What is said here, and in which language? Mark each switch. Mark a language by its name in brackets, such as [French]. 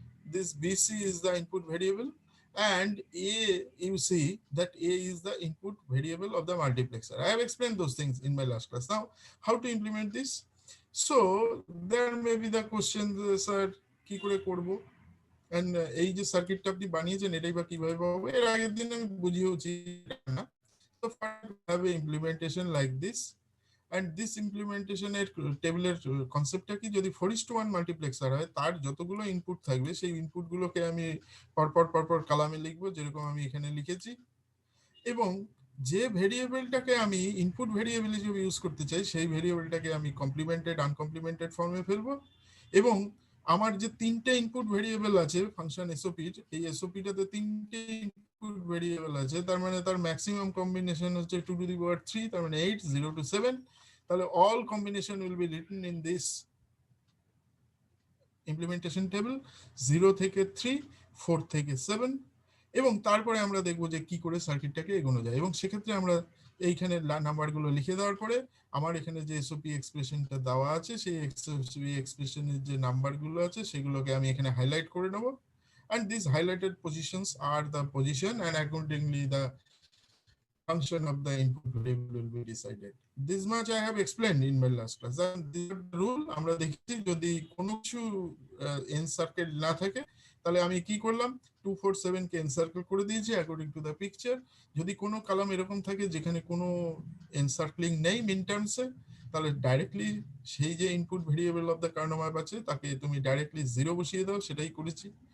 [English] This BC is the input variable, and A, you see that A is the input variable of the multiplexer. I have explained those things in my last class. Now, how to implement this? So there may be the question, sir, [Bangla] কি করে করব? And এই যে সার্কিটটা আপনি বানিয়েছেন এটাই বা কিভাবে পাবো? এর আগের দিন আমি বুঝিয়েছি না। [English] So have a implementation like this. [Bangla] And this implementation এর টেবিলের কনসেপ্টটা কি, যদি 4:1 মাল্টিপ্লেক্সার হয় তার যতগুলো ইনপুট থাকবে সেই ইনপুট গুলোকে আমি পরপর কালামে লিখবো, যেরকম আমি এখানে লিখেছি, এবং যে ভেরিয়েবলটাকে আমি ইনপুট ভেরিয়েবল হিসেবে ইউজ করতে চাই সেই ভেরিয়েবলটাকে আমি কমপ্লিমেন্টেড আনকমপ্লিমেন্টেড ফর্মে ফেলবো, এবং আমার যে তিনটে ইনপুট ভেরিয়েবল আছে ফাংশন এসওপির, এই এসওপিটাতে তিনটে ইনপুট ভেরিয়েবল আছে, তার মানে তার ম্যাক্সিমাম কম্বিনেশন হচ্ছে 2⁻3, তার মানে 8, 0 to 7, তাহলে [English] all combination will be written in this [Bangla] implementation table, 0 থেকে 3, 4 থেকে 7, এবং তারপরে আমরা দেখবো যে কি করে সার্কিটটাকে এগোনো যায়। এবং সেক্ষেত্রে আমরা এইখানে নাম্বারগুলো লিখে দেওয়ার পরে আমার এখানে যে এসওপি এক্সপ্রেশনটা দেওয়া আছে সেই এসওপি এক্সপ্রেশনের যে নাম্বারগুলো আছে সেগুলোকে আমি এখানে হাইলাইট করে নেব, [English] and these highlighted positions are the position, and accordingly the function of the input variable will be decided. This much I have explained in my last class. [Bangla] And this rule আমরা দেখি যদি কোনো কিছু encircle না থাকে তাহলে আমি কি করলাম, 247 কে এনসার্কেল করে দিয়েছি [English] According to the picture. [Bangla] যদি কোনো কলাম এরকম থাকে যেখানে কোনো এনসার্কলিং নেই মিন টার্মসে, তাহলে ডাইরেক্টলি সেই যে input variable of the Karnaugh map আছে তাকে তুমি ডাইরেক্টলি 0 বসিয়ে দাও, সেটাই করেছি।